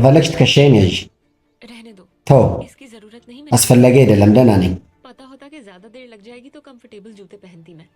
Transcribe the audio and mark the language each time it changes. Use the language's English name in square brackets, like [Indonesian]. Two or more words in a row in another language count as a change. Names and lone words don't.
[Amharic] ከፈለግሽ ትከሻዬን ያዥ። [Urdu] रहने दो, [Amharic] ተው፣ [Urdu] इसकी जरूरत नहीं। मुझे [Amharic] አስፈላጊ አይደለም። ደህና ነኝ። [Urdu] पता होता कि ज्यादा देर लग जाएगी तो कंफर्टेबल जूते पहनती मैं।